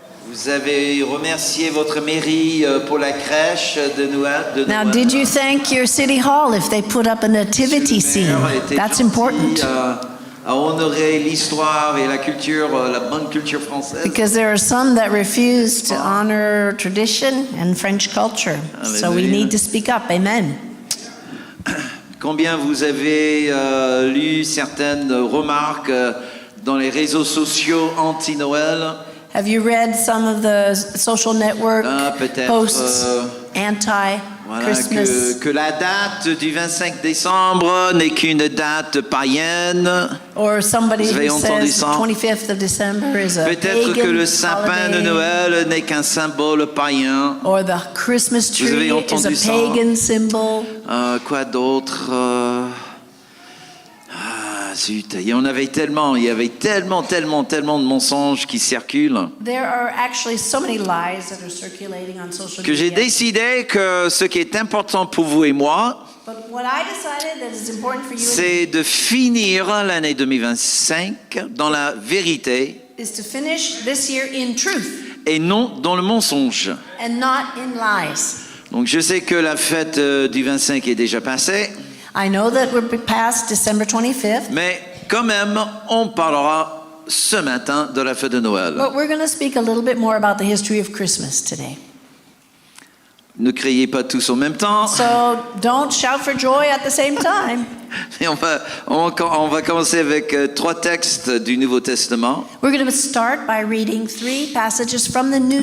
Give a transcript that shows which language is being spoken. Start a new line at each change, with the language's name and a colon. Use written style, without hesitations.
French: Vous avez remercié votre mairie pour la crèche de Noël.
English: Now, did you thank your city hall if they put up a nativity scene? That's important.
French: À honorer l'histoire et la culture, la bonne culture française.
English: Because there are some that refuse to honor tradition and French culture. So we need to speak up. Amen.
French: Combien vous avez lu certaines remarques dans les réseaux sociaux anti-Noël?
English: Have you read some of the social network posts anti-Christmas?
French: Que la date du 25 décembre n'est qu'une date païenne.
English: Or somebody who says the 25th of December is a
French: Peut-être que le sapin
English: holiday.
French: de Noël n'est qu'un symbole païen.
English: Or the Christmas tree is a pagan symbol.
French: Quoi d'autre? Zut, il y avait tellement de mensonges qui circulent
English: There are actually so many lies that are circulating on social
French: que j'ai
English: media.
French: décidé que ce qui est important pour vous et moi,
English: But what I decided that is important for you
French: c'est de finir l'année 2025 dans la vérité
English: is to finish this year in truth
French: et non dans le mensonge.
English: and not in lies.
French: Donc je sais que la fête du 25 est déjà passée,
English: I know that we're past December 25th,
French: mais quand même, on parlera ce matin de la fête de Noël.
English: but we're going to speak a little bit more about the history of Christmas today.
French: Ne criez pas tous en même temps.
English: So don't shout for joy at the same time.
French: Et on va commencer avec 3 textes du Nouveau Testament.
English: We're going to start by reading 3 passages from the New